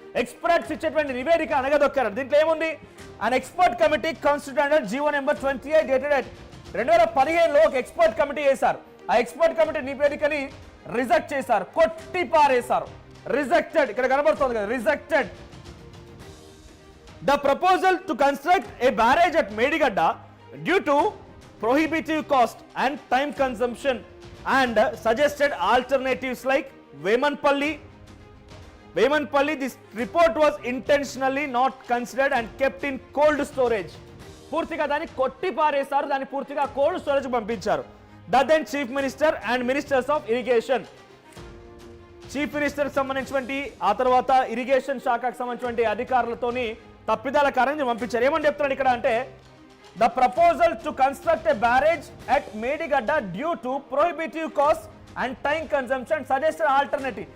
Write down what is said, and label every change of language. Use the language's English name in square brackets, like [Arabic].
[Telugu] Experts ఇచ్చేటువంటి నివేదిక అనగదొక్కారట. దీంట్లో ఏముంది? [English] an expert committee constituted [Telugu] GO number 28 dated 2015లో ఒక ఎక్స్పర్ట్ కమిటీ వేశారు. ఆ ఎక్స్పర్ట్ కమిటీ నివేదికని రిజెక్ట్ చేశారు, కొట్టి పారేశారు. రిజెక్టెడ్, ఇక్కడ కనబడుతుంది కదా, rejected. [English] The proposal to construct a barrage at Medigadda due to prohibitive cost and time consumption and suggested alternatives like Vemanpalli. This report was intentionally not considered and kept in cold storage. [Telugu] పూర్తిగా దాన్ని కొట్టి పారేశారు, దాన్ని పూర్తిగా cold storage పంపించారు. [English] then chief minister and ministers of irrigation, [Telugu] chief minister సంబంధించినటువంటి ఆ తర్వాత ఇరిగేషన్ శాఖకు సంబంధించినటువంటి అధికారులతోని తప్పిదాల కారణంగా పంపించారు. ఏమని చెప్తున్నాడు ఇక్కడ అంటే, [English] The proposal to construct a barrage at Medigadda due to prohibitive cost and time consumption suggested alternative.